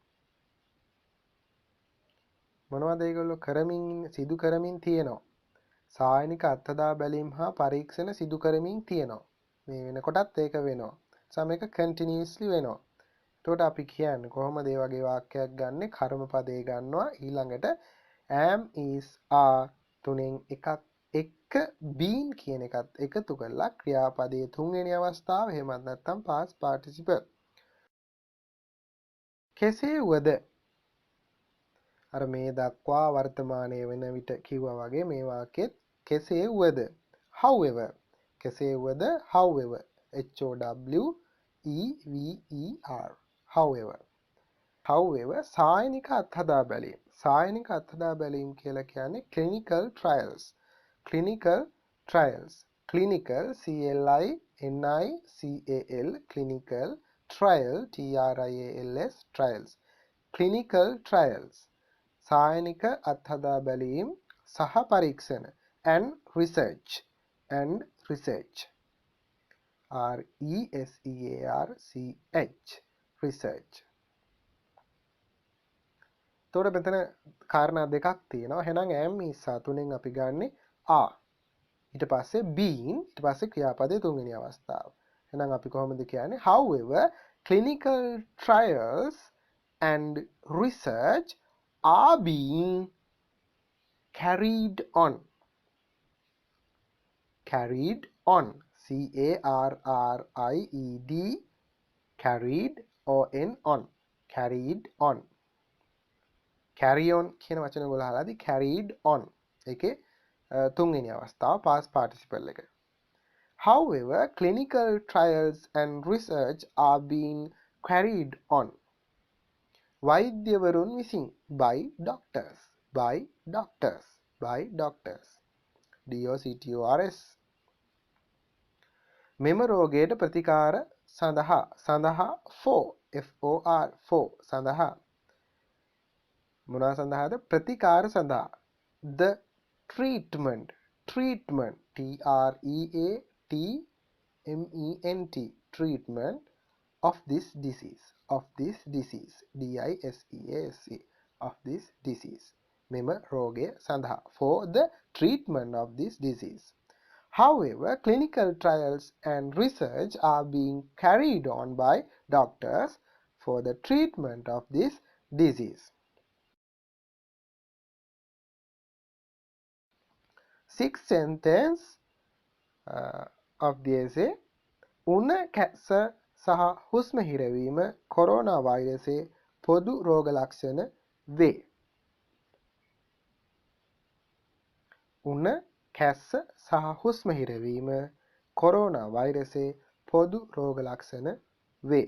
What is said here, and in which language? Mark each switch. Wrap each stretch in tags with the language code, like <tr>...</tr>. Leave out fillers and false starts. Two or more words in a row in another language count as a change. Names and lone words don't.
<si>මොනවද ඒගොල්ලෝ සිදු කරමින් තියෙනවා? සායනික අත්හදා බැලීම් හා පරීක්ෂණ සිදු කරමින් තියෙනවා. මේ වෙනකොටත් ඒක වෙනවා. සමේක continuously වෙනවා. එතකොට අපි කියන්නේ කොහොමද මේ වගේ වාක්‍යයක් ගන්නෙ? කර්ම පදේ ගන්නවා. ඊළඟට</si> <en>am is are</en> <si>තුනෙන් එකක් එක්ක been කියන එකත් එකතු කරලා ක්‍රියාපදයේ තුන්වෙනි අවස්ථාව එහෙමත් නැත්නම්</si> <en>past participle.</en> <si>කෙසේ වුවද අර මේ දක්වා වර්තමානයේ වෙන විට කිව්වා වගේ මේ වාක්‍යෙත් කෙසේ වුවද however කෙසේ වුවද however however සායනික අත්හදා බැලීම් කියලා කියන්නේ</si> <en>clinical trials clinical CLINICAL clinical trial TRIALS clinical trials</en> <si>සායනික අත්හදා බැලීම් සහ පරීක්ෂණ</si> <en>and research research.</en> <si>තොර මෙතන කාරණා දෙකක් තියෙනවා. එහෙනම්</si> <en>am is</en> <si>තුනෙන් අපි ගන්නෙ are. ඊට පස්සේ been ඊට පස්සේ ක්‍රියාපදයේ තුන්වෙනි අවස්ථාව. එහෙනම් අපි කොහොමද කියන්නේ?</si> <en>However, clinical trials and research are being carried on. CARRIED carried on. carry on</en> <si>කියන වචන වල අහලාදී</si> <en>carried on</en> <si>ඒකේ තුන්වෙනි අවස්ථාව</si> <en>past participle</en> <si>එක.</si> <en>However, clinical trials and research are being carried on.</en> <si>වෛද්‍යවරුන් විසින්</si> <en>by doctors. DOCTORS.</en> <si>මෙම රෝගයට ප්‍රතිකාර සඳහා for සඳහා මොනවා සඳහාද? ප්‍රතිකාර සඳහා</si> <en>the treatment, treatment, treatment, treatment of this disease, of this disease, disease, of this disease.</en> <si>මෙම රෝගය සඳහා,</si> <en>for the treatment of this disease. However, clinical trials and research are being carried on by doctors for the treatment of this disease. Sixth sentence of the essay.</en> <si>උණ කැස්ස සහ හුස්ම හිරවීම කොරෝනා වෛරසයේ පොදු රෝග ලක්ෂණ වේ. උණ කැස්ස සහ හුස්ම හිරවීම කොරෝනා වෛරසයේ පොදු රෝග ලක්ෂණ වේ.</si>